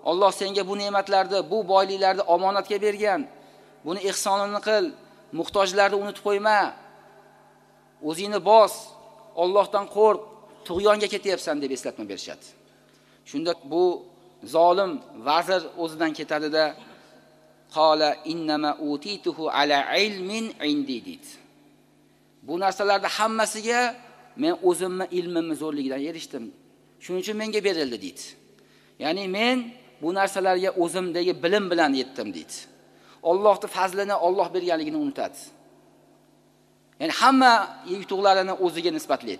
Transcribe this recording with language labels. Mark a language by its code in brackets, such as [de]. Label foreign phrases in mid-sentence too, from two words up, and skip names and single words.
[uz] Alloh senga bu ne'matlarni, bu boyliklarni omonatga bergan. Buni ihsonini qil, muhtojlarni unutib qo'yma. O'zingni bos, Allohdan qo'rq, tug'yonga ketyapsan deb eslatma berishadi. Shunda bu zolim vazir o'zidan ketadida [ar] قال إنما أوتيته على علم عندي [uz] dit. Bu narsalarda hammasiga men o'zimni ilmimni zo'rligidan erishdim. Shuning uchun menga berildi deydi. Ya'ni men bu narsalarga o'zimdagi bilim bilan yetdim deydi. Allohning fazlini, Alloh berganligini unutadi. Ya'ni hamma yutuqlarini o'ziga nisbatlaydi.